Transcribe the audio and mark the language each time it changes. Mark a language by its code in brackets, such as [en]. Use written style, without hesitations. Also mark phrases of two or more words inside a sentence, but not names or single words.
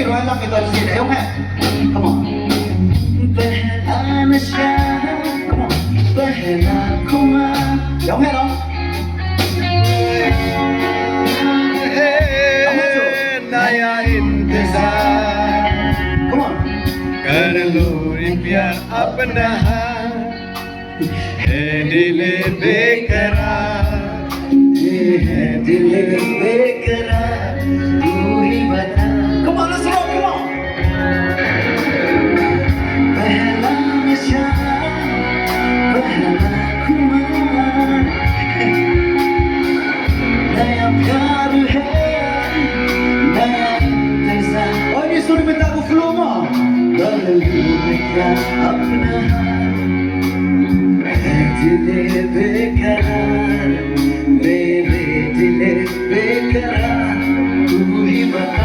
[id] bilang kita di sini. Ayo, Mek. [en] Come on. [hi] पहला नशा, [en] come on. [hi] पहला कुमा. [id] Ayo, Mek dong. [hi] नया इंतजार [en] Come on. [hi] कर लो ये प्यार अपना है दिल बेकरार है दिल बेकरार तू ही बता. [en] Come on, let's rock, come on. [hi] पहला नशा पहला खुमार नया प्यार है नया इंतजार. [id] Oh, ini sudah minta aku flow mah. Kalau mereka [hi] अपना है दिल बेकरार मेरे दिल बेकरार तू ही बता.